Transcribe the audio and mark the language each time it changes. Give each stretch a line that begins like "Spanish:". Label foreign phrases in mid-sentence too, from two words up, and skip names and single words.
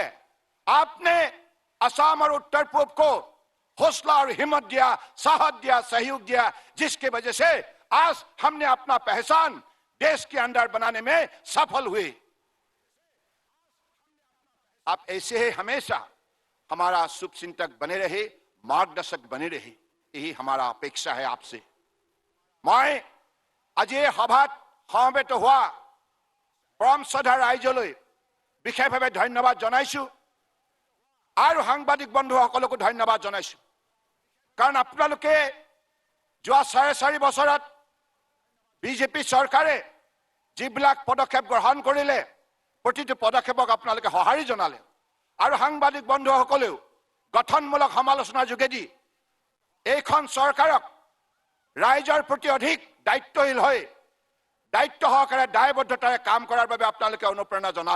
Hindi: आपने असम और उत्तर पूर्व को हौसला और हिम्मत दिया, साहस दिया, सहयोग दिया, जिसके वजह से आज हमने अपना पहचान देश के अंदर बनाने में सफल हुए। आप ऐसे ही हमेशा हमारा शुभचिंतक बने रहे, मार्गदर्शक बने रहे, यही हमारा अपेक्षा है आपसे। मैं आज
Assamese: এই সভাত সমবেত হোৱা পৰম শ্ৰদ্ধা ৰাইজলৈ বিশেষভাৱে ধন্যবাদ জনাইছো আৰু সাংবাদিক বন্ধুসকলকো ধন্যবাদ জনাইছো। কাৰণ আপোনালোকে যোৱা 4.5 বছৰত বিজেপি চৰকাৰে যিবিলাক পদক্ষেপ গ্ৰহণ কৰিলে, প্ৰতিটো পদক্ষেপক আপোনালোকে সঁহাৰি জনালে আৰু সাংবাদিক বন্ধুসকলেও গঠনমূলক সমালোচনাৰ যোগেদি এইখন চৰকাৰক ৰাইজৰ প্ৰতি অধিক দায়িত্বশীল হৈ দায়িত্ব সহকাৰে দায়বদ্ধতাৰে কাম কৰাৰ বাবে আপোনালোকে অনুপ্ৰেৰণা জনালে।